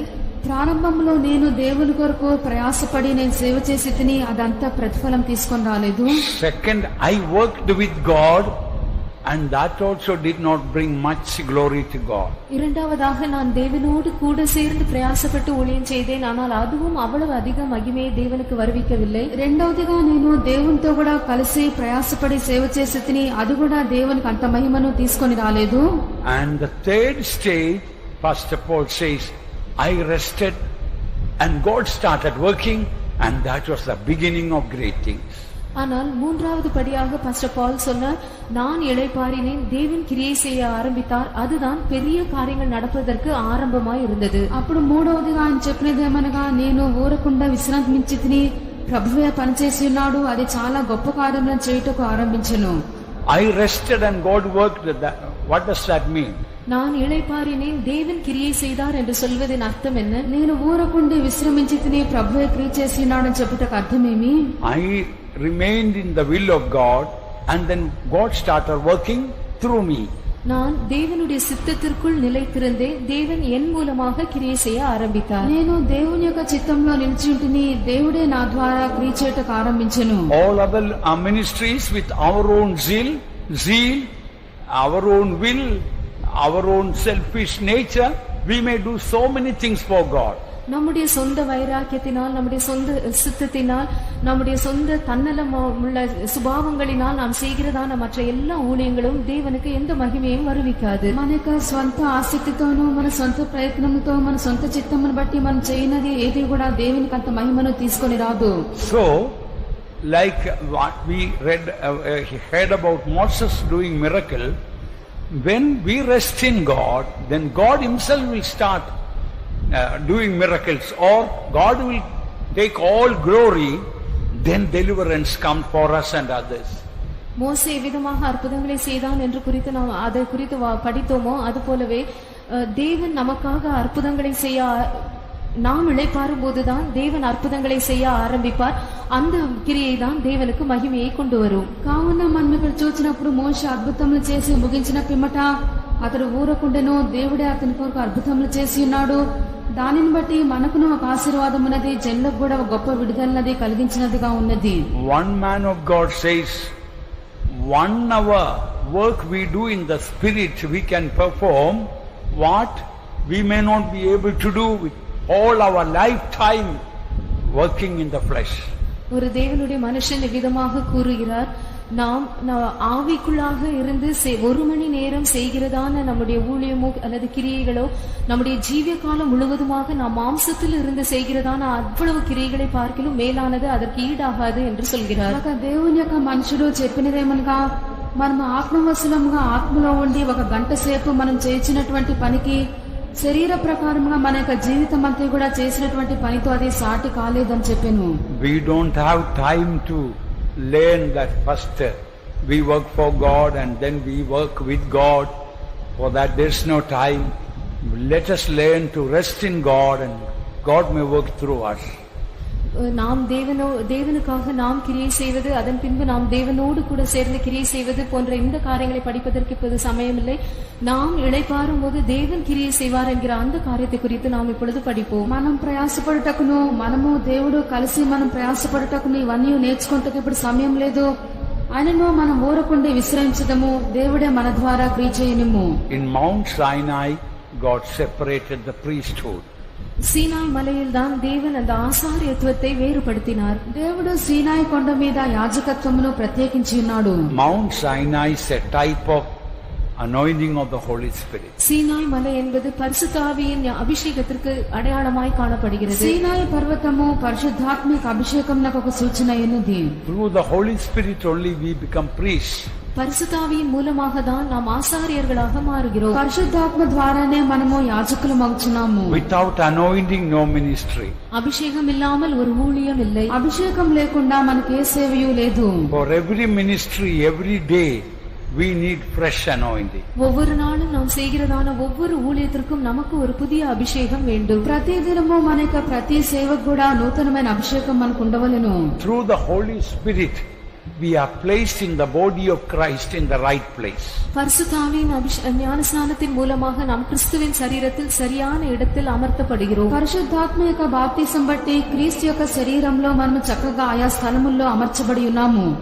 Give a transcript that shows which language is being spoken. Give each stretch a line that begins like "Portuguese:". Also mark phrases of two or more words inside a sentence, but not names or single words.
Telugu: ప్రారంభంలో నేను దేవుని కొరకు ప్రయాసపడి నేను సేవ చేసి తిని అదంతా ప్రతిఫలం తీసుకొని రాలేదు.
English: Second, I worked with God and that also did not bring much glory to God.
Tamil: இரண்டாவதாக நான் தேவனோடு கூட சேர்ந்து பிரயாசப்பட்டு ஊழியம் செய்தேன், ஆனால் அதுவும் அவ்வளவு அதிக மகிமையை தேவனுக்கு வருவிக்கவில்லை.
Telugu: రెండవదిగా నేను దేవునితో కూడా కలిసి ప్రయాసపడి సేవ చేసి తిని అది కూడా దేవునికి అంత మహిమను తీసుకొని రాలేదు.
English: And the third stage, Pastor Paul says, I rested and God started working, and that was the beginning of great things.
Tamil: ஆனால் மூன்றாவது படியாக பாஸ்டர் பால் சொன்னார், நான் இளைப்பாறினேன், தேவன் கிரியை செய்ய ஆரம்பித்தார், அதுதான் பெரிய காரியங்கள் நடப்பதற்கு ஆரம்பமாய் இருந்தது.
Telugu: అప్పుడు మూడవదిగా ఆయన చెప్పినది ఏమనగా, నేను ఊరకుండా విశ్రాంతించి తిని ప్రభువే పనిచేసి ఉన్నాడు, అది చాలా గొప్ప కార్యములను చేయుటకు ఆరంభించెను.
English: I rested and God worked. What does that mean?
Tamil: நான் இளைப்பாறினேன், தேவன் கிரியை செய்தார் என்று சொல்வதின் அர்த்தம் என்ன?
Telugu: నేను ఊరకుండి విశ్రమించి తిని ప్రభువే క్రియ చేసి ఉన్నాడని చెప్పుటకు అర్థమేమి?
English: I remained in the will of God and then God started working through me.
Tamil: நான் தேவனுடைய சித்தத்திற்குள் நிலைத்திருந்தேன், தேவன் என் மூலமாக கிரியை செய்ய ஆரம்பித்தார்.
Telugu: నేను దేవుని యొక్క చిత్తంలో నిలిచి ఉంటిని, దేవుడే నా ద్వారా క్రియ చేయటకు ఆరంభించెను.
English: All other ministries with our own zeal, our own will, our own selfish nature, we may do so many things for God.
Tamil: நம்முடைய சொந்த வைராக்கியத்தினால், நம்முடைய சொந்த சித்தத்தினால், நம்முடைய சொந்த தன்னலம் உள்ள சுபாவங்களினால் நாம் செய்கிறதான மற்ற எல்லா ஊழியங்களும் தேவனுக்கு எந்த மகிமையும் வருவிக்காது.
Telugu: మన యొక్క స్వంత ఆసక్తితోనూ మన సొంత ప్రయత్నంతో మన సొంత చిత్తమును బట్టి మనం చేయనది ఏది కూడా దేవునికి అంత మహిమను తీసుకొని రాదు.
English: So, like what we heard about Moses doing miracle, when we rest in God, then God himself will start doing miracles, or God will take all glory, then deliverance comes for us and others.
Tamil: மோசே விதமாக அற்புதங்களை செய்தான் என்று குறித்து நாம் அதை குறித்து படித்தோமோ, அது போலவே தேவன் நமக்காக அற்புதங்களை செய்ய நாம் இளைப்பாறும் போதுதான் தேவன் அற்புதங்களை செய்ய ஆரம்பிப்பார். அந்த கிரியை தான் தேவனுக்கு மகிமையை கொண்டு வரும்.
Telugu: కావున మనం ఇక్కడ చూసినప్పుడు మోషే అద్భుతములు చేసి ముగించిన పిమ్మట అతడు ఊరకుండెను, దేవుడే అతని కొరకు అద్భుతములు చేసి ఉన్నాడు, దానిని బట్టి మనకును ఒక ఆశీర్వాదం ఉన్నది, జనులకు కూడా ఒక గొప్ప విడుదలన్నది కలిగించినదిగా ఉన్నది.
English: One man of God says, 1 hour work we do in the spirit we can perform what we may not be able to do with all our lifetime working in the flesh.
Tamil: ஒரு தேவனுடைய மனுஷன் விதமாக கூறுகிறார், நாம் ஆவிக்குள்ளாக இருந்து 1 மணி நேரம் செய்கிறதான நம்முடைய ஊழியமோ அல்லது கிரியைகளோ நம்முடைய ஜீவிய காலம் முழுவதுமாக நாம் மாம்சத்தில் இருந்து செய்கிறதான அவ்வளவு கிரியைகளை பார்க்கிலும் மேலானது அதற்கு ஈடாகாது என்று சொல்கிறார்.
Telugu: దేవుని యొక్క మనుషుడు చెప్పినదేమనగా, మనం ఆత్మవశులంగా ఆత్మలో ఉండి 1 గంట సేపు మనం చేయించినటువంటి పనికి శరీర ప్రకారంగా మన యొక్క జీవితం అంతా కూడా చేసినటువంటి పనితో అది సాటి కాలేదని చెప్పాను.
English: We don't have time to learn that first we work for God and then we work with God. For that there's no time. Let us learn to rest in God and God may work through us.
Tamil: நாம் தேவனுக்காக நாம் கிரியை செய்வது, அதன் பின்பு நாம் தேவனோடு கூட சேர்ந்து கிரியை செய்வது போன்ற இந்த காரியங்களை படிப்பதற்கு இப்போது சமயமில்லை. நாம் இளைப்பாறும் போது தேவன் கிரியை செய்வார் என்கிற அந்த காரியத்தை குறித்து நாம் இப்பொழுது படிப்போம்.
Telugu: మనం ప్రయాసపడుటకును మనము దేవుడు కలిసి మనం ప్రయాసపడుటకును ఇవన్నీ నేర్చుకుంటకు ఇప్పుడు సమయం లేదు. ఆయనను మనం ఊరకుండి విశ్రమించదము. దేవుడే మన ద్వారా క్రియ చేయనిమ్ము.
English: In Mount Sinai God separated the priesthood.
Tamil: சீனாய் மலையில் தான் தேவன் அந்த ஆசாரியத்துவத்தை வேறுபடுத்தினார்.
Telugu: దేవుడు సీనాయి కొండ మీద యాజకత్వమును ప్రత్యేకించి ఉన్నాడు.
English: Mount Sinai is a type of anointing of the Holy Spirit.
Tamil: சீனாய் மலை என்பது பரிசுத்த ஆவியின் அபிஷேகத்திற்கு அடையாளமாய் காணப்படுகிறது.
Telugu: సీనాయి పర్వతము పరిశుద్ధాత్మిక అభిషేకమునకు ఒక సూచన అయినది.
English: Through the Holy Spirit only we become priests.
Tamil: பரிசுத்த ஆவியின் மூலமாக தான் நாம் ஆசாரியர்களாக மாறுகிறோம்.
Telugu: పరిశుద్ధాత్మ ద్వారానే మనము యాజకులం అవుతున్నాము.
English: Without anointing no ministry.
Tamil: அபிஷேகம் இல்லாமல் ஒரு ஊழியம் இல்லை.
Telugu: అభిషేకం లేకుండా మనకి ఏ సేవయు లేదు.
English: For every ministry every day we need fresh anointing.
Tamil: ஒவ்வொரு நாளும் நாம் செய்கிறதான ஒவ்வொரு ஊழியத்திற்கும் நமக்கு ஒரு புதிய அபிஷேகம் வேண்டும்.
Telugu: ప్రతి దినము మనక ప్రతి సేవకు కూడా నూతనమైన అభిషేకం మనకు ఉండవలెను.
English: Through the Holy Spirit we are placed in the body of Christ in the right place.
Tamil: பரிசுத்த ஆவியின் ஞானஸ்நானத்தின் மூலமாக நாம் கிறிஸ்துவின் சரீரத்தில் சரியான இடத்தில் அமர்த்தப்படுகிறோம்.
Telugu: పరిశుద్ధాత్మ యొక్క బాప్తిసం బట్టి క్రీస్తు యొక్క శరీరంలో మనము చక్కగా ఆయా స్థలముల్లో అమర్చబడి ఉన్నాము.